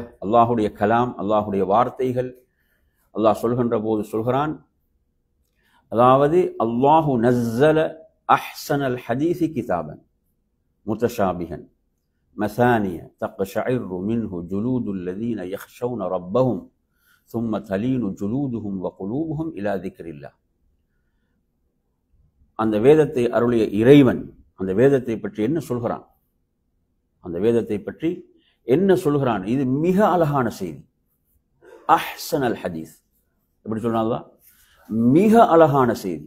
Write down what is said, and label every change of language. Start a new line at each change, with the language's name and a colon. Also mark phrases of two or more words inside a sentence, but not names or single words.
Tamil: அல்லாஹுடைய கலாம், அல்லாஹுடைய வார்த்தைகள். அல்லாஹ் சொல்கின்ற போது சொல்கிறான், அதாவது
Arabic: الله نزل أحسن الحديث كتابا متشابها مثاني تقشعر منه جلود الذين يخشون ربهم ثم تلين جلودهم وقلوبهم إلى ذكر الله.
Tamil: அந்த வேதத்தை அருளிய இறைவன் அந்த வேதத்தை பற்றி என்ன சொல்கிறான்? அந்த வேதத்தை பற்றி என்ன சொல்கிறான்? இது மிக அழகான செய்தி.
Arabic: أحسن الحديث
Tamil: எப்படி சொன்னால்தான் மிக அழகான செய்தி.